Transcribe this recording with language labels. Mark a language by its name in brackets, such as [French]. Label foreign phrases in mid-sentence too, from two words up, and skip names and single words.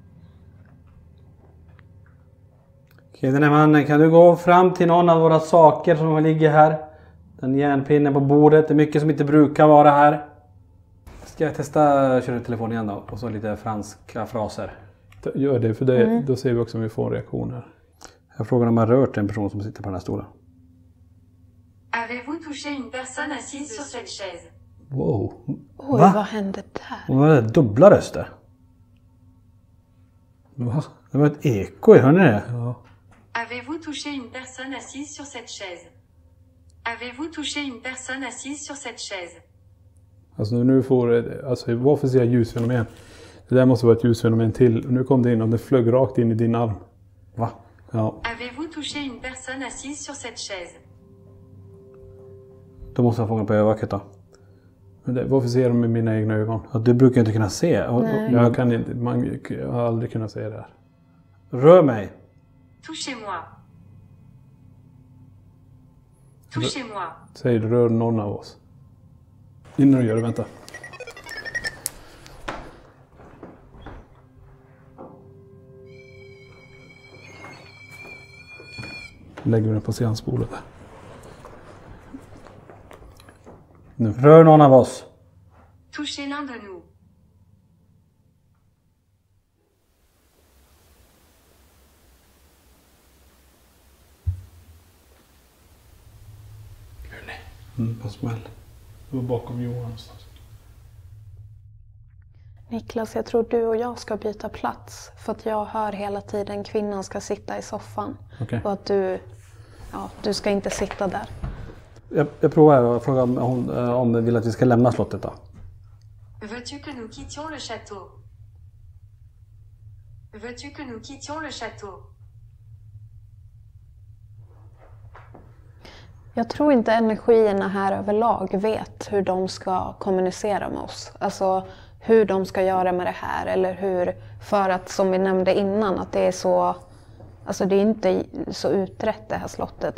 [Swedish] Okej, den här mannen, kan du gå fram till någon av våra saker som ligger här? Den järnpinnen på bordet, det är mycket som inte brukar vara här. Ska jag testa köra telefon igen då? Och så lite franska fraser. Gör det, för det, då ser vi också om vi får reaktioner. Jag frågar om man rört en person som sitter på den här stolen. [French] Avez-vous touché une personne assise sur cette chaise? [Swedish] Wow. Oj, Va? vad hände där? Och vad är det? Dubbla röster. Va? Det var ett eko, hör ni det? Ja. [French] Avez-vous touché une personne assise sur cette chaise? Avez-vous touché une personne assise sur cette chaise? [Swedish] Alltså nu får det, alltså varför säger jag ljusfenomen? Det där måste vara ett ljusfenomen till. Nu kom det in och det flög rakt in i din arm. Va? Ja. [French] Avez-vous touché une personne assise sur cette chaise? [Swedish] Då måste jag fånga på övervaket då. Men det, varför ser de med mina egna ögon? Ja, du brukar inte kunna se. Jag kan inte, jag har aldrig kunnat se det här. Rör mig. [French] Touchez-moi. Touchez-moi. [Swedish] Säg rör någon av oss. Innan du gör det, vänta. Lägger vi den på seansbordet där. Nu. Rör någon av oss. [French] Touchez l'un de nous. [Swedish] På smäll. Det var bakom Johan någonstans. Niklas, jag tror du och jag ska byta plats. För att jag hör hela tiden kvinnan ska sitta i soffan. Okej. Och att du ska inte sitta där. Jag provar och frågar om hon vill att vi ska lämna slottet då. [French] Veux-tu que nous quittions le château? Veux-tu que nous quittions le château? [Swedish] Jag tror inte energierna här överlag vet hur de ska kommunicera med oss. Alltså hur de ska göra med det här. Eller hur, för att som vi nämnde innan, att det är så... Alltså det är inte så utrett det här slottet.